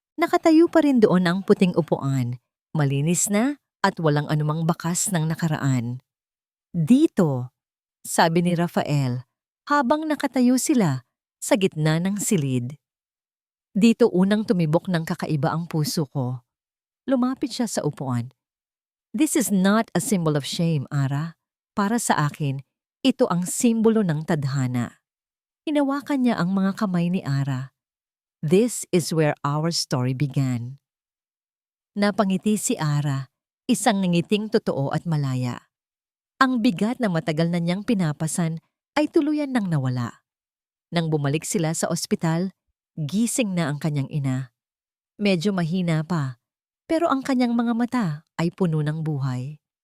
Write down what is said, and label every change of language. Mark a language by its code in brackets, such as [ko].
[tl] Nakatayo pa rin doon ang puting upuan, malinis na at walang anumang bakas ng nakaraan. Dito, sabi ni Rafael, habang nakatayo sila sa gitna ng silid. Dito unang tumibok ng kakaiba ang puso ko. Lumapit siya sa upuan. [en] This is not a symbol of shame, Ara. [tl] Para sa akin, ito ang simbolo ng tadhana. Hinawakan niya ang mga kamay ni Ara. [en] This is where our story began. [tl] Napangiti si Ara, isang ngiting totoo at malaya. Ang bigat na matagal na niyang pinapasan ay tuluyan nang nawala. Nang bumalik sila sa ospital, gising na ang kanyang ina. Medyo mahina pa, pero ang kanyang mga mata ay puno ng buhay.